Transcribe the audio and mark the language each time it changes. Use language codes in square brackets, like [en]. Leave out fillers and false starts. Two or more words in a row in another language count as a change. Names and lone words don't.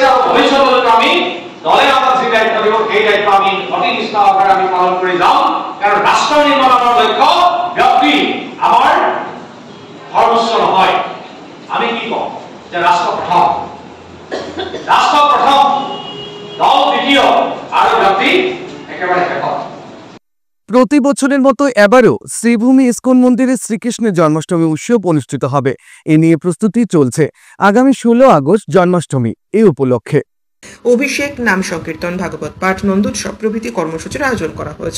[as] আৰু ভৱিষ্যতলৈকে আমি দলে আমাক যি দায়িত্ব দিব সেই দায়িত্ব আমি অতি নিষ্ঠা সহকাৰে আমি পালন কৰি যাম। কাৰণ ৰাষ্ট্ৰ নিৰ্মাণৰ লক্ষ্য ব্যক্তি আমাৰ সৰ্বোচ্চ নহয়। আমি কি কওঁ যে ৰাষ্ট্ৰ প্ৰথম, দল দ্বিতীয় আর জাতি একেবারে একতা। [bn] প্রতি বছরের মতো এবারও শ্রীভূমি ইস্কন মন্দিরে শ্রীকৃষ্ণের জন্মাষ্টমী উৎসব অনুষ্ঠিত হবে। এ নিয়ে প্রস্তুতি চলছে। আগামী 16 আগস্ট জন্মাষ্টমী এই উপলক্ষে অভিষেক, নাম সংকীর্তন, ভাগবত পাঠ, নন্দোৎসব প্রভৃতি কর্মসূচির আয়োজন করা হয়েছে।